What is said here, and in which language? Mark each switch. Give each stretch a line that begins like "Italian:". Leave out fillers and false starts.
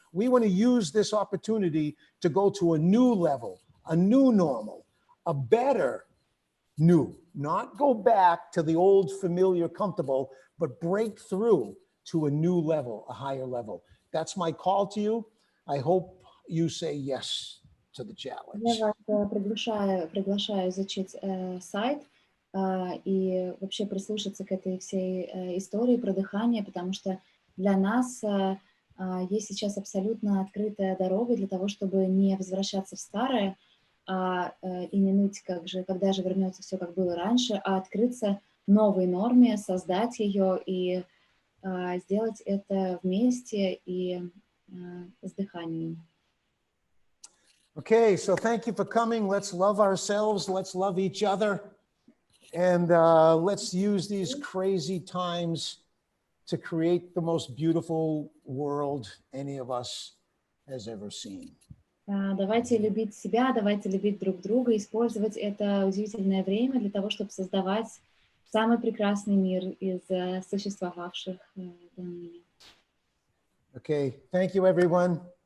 English: We want to use this opportunity to go to a new level, a new normal, a better new, not go back to the old, familiar, comfortable, but break through to a new level, a higher level. That's my call to you. I hope you say yes to the challenge.
Russian: Я вас приглашаю изучить сайт и вообще прислушаться к этой всей истории про дыхание, потому что для нас есть сейчас абсолютно открытая дорога для того, чтобы не возвращаться в старое и не ныть, когда же вернется все, как было раньше, а открыться новой норме, создать ее и сделать это вместе и с дыханием.
English: Okay, so thank you for coming. Let's love ourselves. Let's love each other. And let's use these crazy times to create the most beautiful world any of us has ever seen.
Russian: Давайте любить себя, давайте любить друг друга, использовать это удивительное время для того, чтобы создавать самый прекрасный мир из существовавших до ныне.
English: Okay, thank you, everyone.